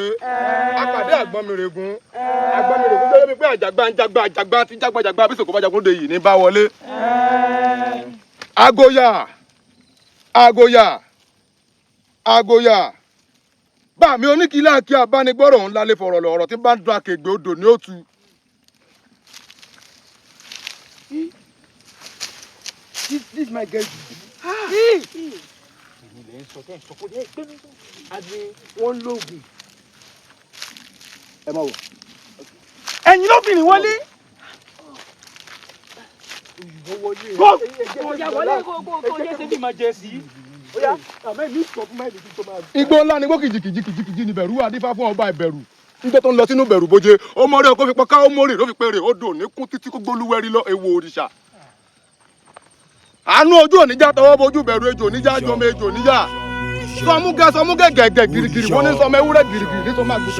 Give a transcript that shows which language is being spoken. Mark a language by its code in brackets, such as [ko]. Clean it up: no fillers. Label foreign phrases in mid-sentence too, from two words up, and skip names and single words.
[yo] apàdé àgbọ̀nmìrègún tó yẹ mi pé àjàgbá tí jágbàjàgbá bí sòkò bá jagun dé yìí ní bá wọlé. àgòyà bá mi oníkìlá kí abánigbọ́rọ̀ ńlá lè fọ̀rọ̀ lọ ọ̀rọ̀ tí bá ń dún akègbè odò ní òtù. [en] This my girl. [yo] ń sọ tẹ́ ń sọ kó dé gbé mi sọ. àbí wọ́n lóògùn. ẹ máa wọ̀. ẹ̀yin lóbìnrin wọlé. igbó ńlá ni gbó kìjìkìjì ni bẹ̀rù adífá fún ọba ìbẹ̀rù nígbà tó ń lọ sínú bẹ̀rù bóje ó mọ̀rẹ́ ọkọ̀ fi pọ́n ká ó mọ̀rẹ́ ló fi péré ó dùn ní kún títí kó gbólúwẹ́rí lọ ewu òrìṣà àánú ojú òníjà tọwọ́ bojú bẹ̀rù ejò oníjà jọmọ ejò oníjà sọmúgẹ gẹ̀gẹ̀ girigiri wọn ní sọmọ ewúrẹ́ girigiri ní sọmọ àgbẹ̀.